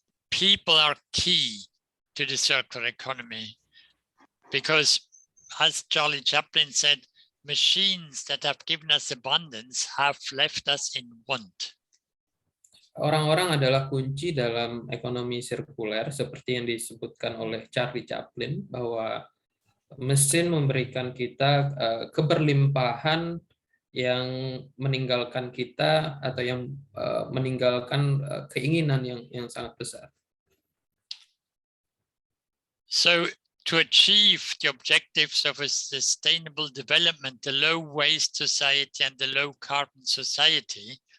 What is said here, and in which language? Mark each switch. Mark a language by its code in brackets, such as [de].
[en] People are key to the circular economy because, as Charlie Chaplin said, machines that have given us abundance have left us in want. [id] Orang-orang adalah kunci dalam ekonomi sirkuler, seperti yang disebutkan oleh Charlie Chaplin, bahwa mesin memberikan kita keberlimpahan yang meninggalkan kita atau yang meninggalkan keinginan yang sangat besar. [en] So to achieve the objectives of a sustainable development, the low waste society and the low carbon society,